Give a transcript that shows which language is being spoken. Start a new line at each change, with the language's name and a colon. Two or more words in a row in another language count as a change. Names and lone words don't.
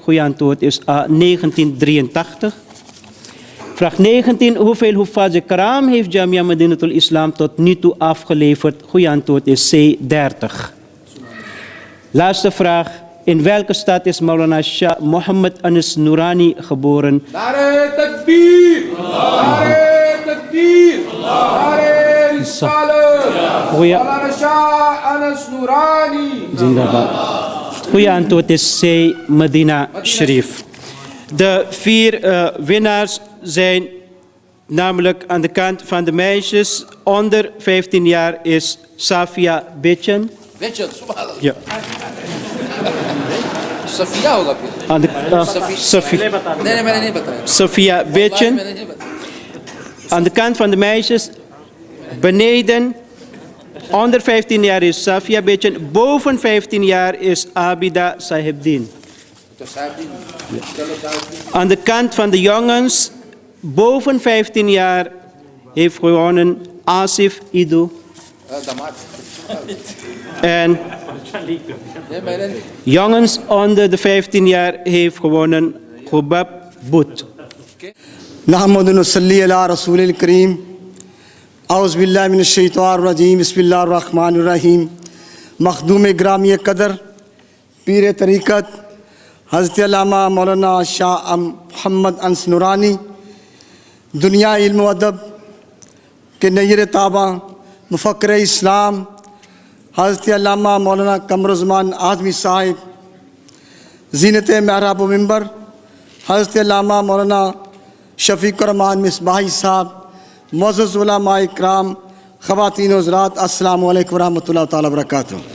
Dutch: Goeie antwoord is A. 1983. Vraag 19. Hoeveel Huffaz Ikram heeft Jamia Madinatul Islam tot nu toe afgeleverd? Goeie antwoord is C. 30. Laatste vraag. In welke stad is Maulana Shah Mohammed Anas Noorani geboren?
Urdu: نعرہ تکبیر نعرہ تکبیر نعرہ رسالت مولانا شاہ انس نورانی Zindabad.
Dutch: Goeie antwoord is C. Medina Sharif. De 4 winnaars zijn namelijk aan de kant van de meisjes. Onder 15 jaar is Safia Bitchen. Weet je, subhanallah. Ja.
Urdu: صفیہ ہوگا پھر
Dutch: Aan de,
Urdu: نہیں میں نے نہیں بتایا
Dutch: Safia Bitchen.
Urdu: میں نے نہیں بتایا
Dutch: Aan de kant van de meisjes. Beneden. Onder 15 jaar is Safia Bitchen. Boven 15 jaar is Abida Sahibdin.
Urdu: تو صاحب دین چلو صاحب دین
Dutch: Aan de kant van de jongens. Boven 15 jaar heeft gewonnen Asif Ido.
Urdu: دماغ
Dutch: En
Urdu: یہ میں نے
Dutch: jongens onder de 15 jaar heeft gewonnen Khubab But.
Arabic: نحمد نصلی علی رسول الکریم اعوذ باللہ من الشیطان الرجیم بسم اللہ الرحمن الرحیم
Urdu: مخدوم گرامی قدر پیر طریقت حضرت علامہ مولانا شاہ محمد انس نورانی دنیا علم و ادب کے نیر تابہ مفکر اسلام حضرت علامہ مولانا قمرالزمان اعظمی صاحب زینت محراب و ممبر حضرت علامہ مولانا شفیق الرحمان مصباحی صاحب معزز علماء اکرام خواتین و حضرات
Arabic: السلام علیکم ورحمۃ اللہ تعالیٰ وبرکاتہ.